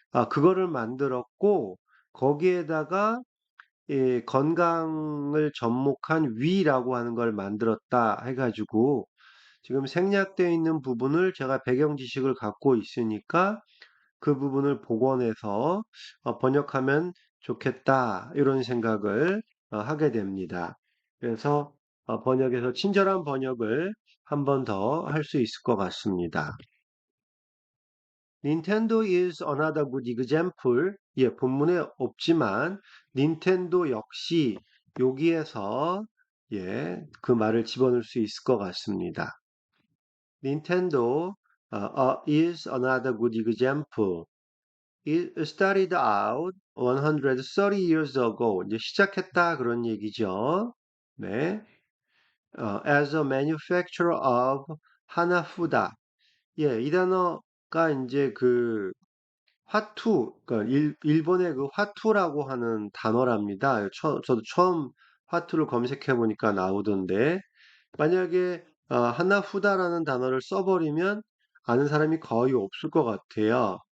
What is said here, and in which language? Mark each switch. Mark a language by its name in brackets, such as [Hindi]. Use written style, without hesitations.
[Korean] 그거를 만들었고 거기에다가 건강을 접목한 위라고 하는 걸 만들었다 해가지고 지금 생략되어 있는 부분을 제가 배경 지식을 갖고 있으니까 그 부분을 복원해서 번역하면 좋겠다 이런 생각을 하게 됩니다. 그래서 번역에서 친절한 번역을 한 번 더 할 수 있을 것 같습니다. [English] Nintendo is another good example. [Korean] 예, 본문에 없지만 닌텐도 역시 여기에서 그 말을 집어넣을 수 있을 것 같습니다. [English] Nintendo is another good example. It started out 130 years ago. [Korean] 이제 시작했다 그런 얘기죠. 네. [English] As a manufacturer of 하나후다. [Korean] 예, 이 단어가 이제 그 화투, 그러니까 일본의 그 화투라고 하는 단어랍니다. 저도 처음 화투를 검색해 보니까 나오던데, 만약에 하나후다라는 단어를 써버리면 아는 사람이 거의 없을 것 같아요.